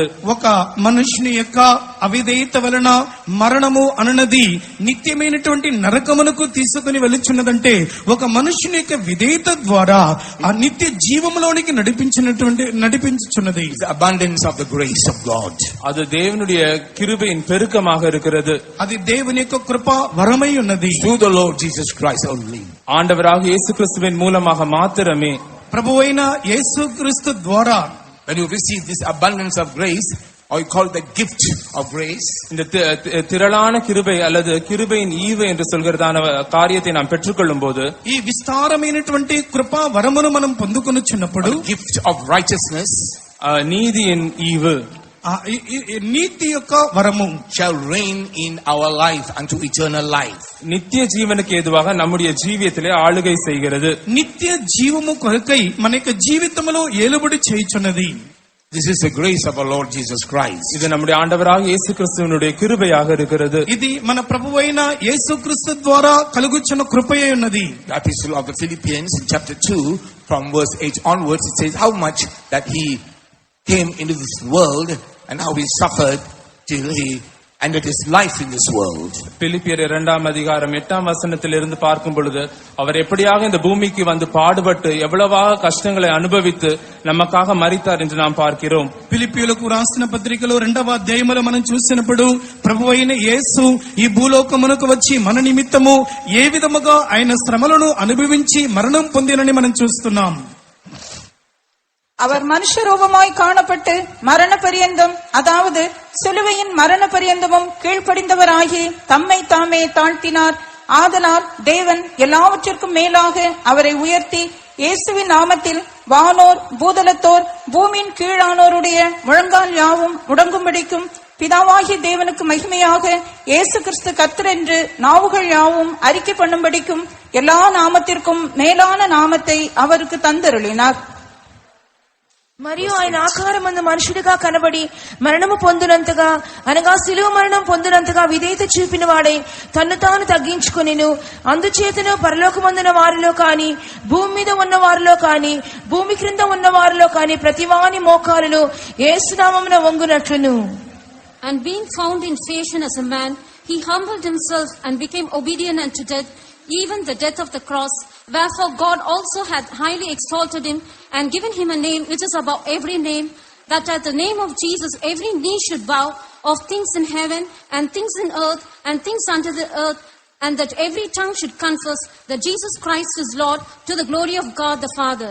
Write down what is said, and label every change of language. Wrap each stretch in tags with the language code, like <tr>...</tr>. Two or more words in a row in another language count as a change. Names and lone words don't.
<te>ఒక మనుషుని యొక్క అవిధేయత వలన మరణము అనునది నిత్యమైనటువంటి నరకమునకు తీసుకుని వెళుచున్నదంటే ఒక మనుషుని యొక్క విధేయత ద్వారా ఆ నిత్య జీవములోనికి నడిపించుచున్నది.</te> <en>The abundance of the grace of God.</en> <ta>அது தேவனுடைய கிருபையின் பெருக்கமாக இருக்கிறது.</ta> <te>అది దేవుని యొక్క కృప వరమై ఉన్నది.</te> <en>Through the Lord Jesus Christ only.</en> <ta>ஆண்டவராக இயேசு கிறிஸ்துவின் மூலமாக மாத்திரமே.</ta> <te>ప్రభువైన యేసుక్రీస్తు ద్వారా</te> <en>when you receive this abundance of grace, or you call it the gift of grace.</en> <ta>இந்த திரளான கிருபை அல்லது கிருபையின் ஈவு என்று சொல்கிறதான காரியத்தை நாம் பெற்றுக்கொள்ளும் போது</ta> <te>ఈ విస్తారమైనటువంటి కృపా వరమును మనం పొందుకొనుచున్నప్పుడు</te> <en>gift of righteousness,</en> <ta>நீதியின் ஈவு,</ta> <te>నీతి యొక్క వరము</te> <en>shall reign in our life unto eternal life.</en> <ta>நித்திய ஜீவனுக்கு ஏதுவாக நம்முடைய ஜீவியத்திலே ஆளுகை செய்கிறது.</ta> <te>నిత్య జీవము కొరకై మన యొక్క జీవితములో ఏలుబడి చేయుచున్నది.</te> <en>This is the grace of our Lord Jesus Christ.</en> <ta>இது நம்முடைய ஆண்டவராக இயேசு கிறிஸ்துவினுடைய கிருபையாக இருக்கிறது.</ta> <te>ఇది మన ప్రభువైన యేసుక్రీస్తు ద్వారా కలుగుచున్న కృపయే ఉన్నది.</te> <en>The epistle of the Philippians in chapter 2 from verse 8 onwards, it says how much that he came into this world and how he suffered till he ended his life in this world.</en> <ta>பிலிப்பியர் 2:8 பார்க்கும் பொழுது அவர் எப்படியாக இந்த பூமிக்கு வந்து பாடுபட்டு எவ்வளவாக கஷ்டங்களை அனுபவித்து நமக்காக மரித்தார் என்று நாம் பார்க்கிறோம்.</ta> <te>ఫిలిప్పీయులకు రాసిన పత్రికలో 2వ అధ్యాయములో మనం చూసినప్పుడు ప్రభువైన యేసు ఈ భూలోకమునకు వచ్చి మన నిమిత్తము ఏ విధముగా ఆయన శ్రమలను అనుభవించి మరణం పొందినని మనం చూస్తున్నాం.</te> <ta>அவர் மனுஷ ரூபமாய் காணப்பட்டு மரண பரியந்தம், அதாவது சிலுவையின் மரண பரியந்தமும் கீழ்ப்படிந்தவராகி தம்மை தாமே தாழ்த்தினார். ஆதலால் தேவன் எல்லாவற்றிற்கும் மேலாக அவரை உயர்த்தி இயேசுவின் நாமத்தில் வானோர் பூதலத்தோர் பூமியின் கீழானோருடைய முழங்கால் யாவும் முடங்கும்படிக்கும் பிதாவாகிய தேவனுக்கு மகிமையாக இயேசு கிறிஸ்து கர்த்தர் என்று நாவுகள் யாவும் அறிக்கை பண்ணும்படிக்கும் எல்லா நாமத்திற்கும் மேலான நாமத்தை அவருக்கு தந்தருளினார்.</ta> <te>మరియు ఆయన ఆకారమందు మనుషుడిగా కనబడి మరణము పొందినంతగా, అనగా శిలువ మరణం పొందినంతగా విధేయత చూపిన వాడై తన్ను తాను తగ్గించుకొనెను. అందుచేతను పరలోకమందున వారిలో కాని, భూమి మీద ఉన్న వారిలో కాని, భూమి క్రింద ఉన్న వారిలో కాని ప్రతివాని మోకాలును యేసు నామమున వంగునట్లును.</te> <en>And being found in fashion as a man, he humbled himself and became obedient unto death, even the death of the cross. Wherefore God also hath highly exalted him and given him a name which is above every name, that at the name of Jesus every knee should bow, of things in heaven and things in earth and things under the earth, and that every tongue should confess that Jesus Christ is Lord, to the glory of God the Father.</en>